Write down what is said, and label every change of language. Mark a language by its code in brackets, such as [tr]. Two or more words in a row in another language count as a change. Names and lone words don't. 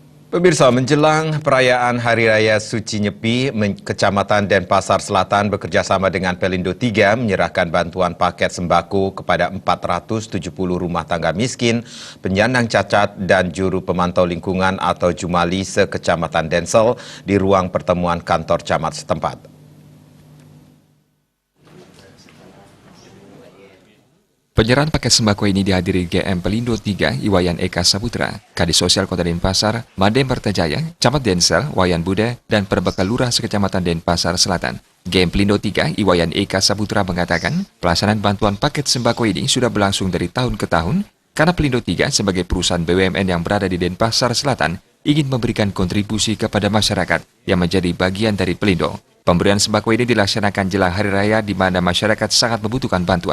[id] Pemirsa, menjelang perayaan Hari Raya Suci Nyepi, Kecamatan Denpasar Selatan bekerjasama dengan Pelindo 3 menyerahkan bantuan paket sembako kepada 470 rumah tangga miskin, penyandang cacat, dan juru pemantau lingkungan atau Jumali se-Kecamatan Densel di ruang pertemuan kantor camat setempat. Penyerahan paket sembako ini dihadiri GM Pelindo 3 Iwayan Eka Saputra, Kadis Sosial Kota Denpasar, Madem Pertajaya, Camat Densel, Wayan Buddha, dan Perbekal Lurah Sekecamatan Denpasar Selatan. GM Pelindo 3 Iwayan Eka Saputra mengatakan, pelaksanaan bantuan paket sembako ini sudah berlangsung dari tahun ke tahun, karena Pelindo 3 sebagai perusahaan BUMN yang berada di Denpasar Selatan ingin memberikan kontribusi kepada masyarakat yang menjadi bagian dari Pelindo. Pemberian sembako ini dilaksanakan jelang Hari Raya di mana masyarakat sangat membutuhkan bantuan.